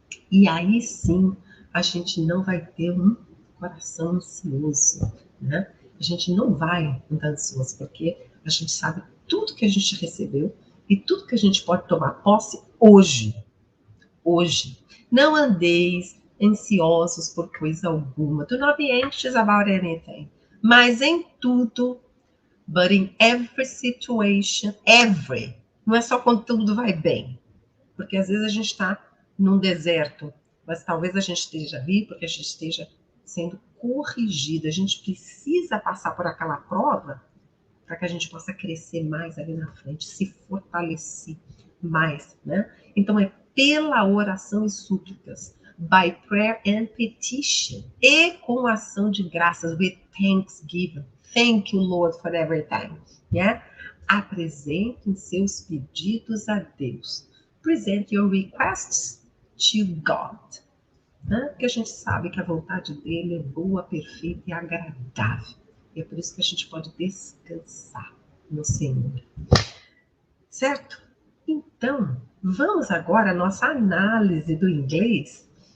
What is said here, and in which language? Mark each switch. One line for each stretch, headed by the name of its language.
Portuguese: E aí sim, a gente não vai ter um coração ansioso, né? A gente não vai andar ansioso, porque a gente sabe tudo que a gente recebeu e tudo que a gente pode tomar posse hoje. Hoje. Não andeis ansiosos por coisa alguma.
English: Do not be anxious about anything.
Portuguese: Mas em tudo,
English: but in every situation, every.
Portuguese: Não é só quando tudo vai bem. Porque às vezes a gente está num deserto, mas talvez a gente esteja ali porque a gente esteja sendo corrigido. A gente precisa passar por aquela prova para que a gente possa crescer mais ali na frente, se fortalecer mais, né? Então é pela oração e súplicas,
English: by prayer and petition,
Portuguese: e com ação de graças,
English: with thanksgiving. Thank you, Lord, for everything. Yeah?
Portuguese: Apresentem seus pedidos a Deus.
English: Present your requests to God.
Portuguese: Né? Porque a gente sabe que a vontade dele é boa, perfeita e agradável. E é por isso que a gente pode descansar no Senhor. Certo? Então, vamos agora à nossa análise do inglês.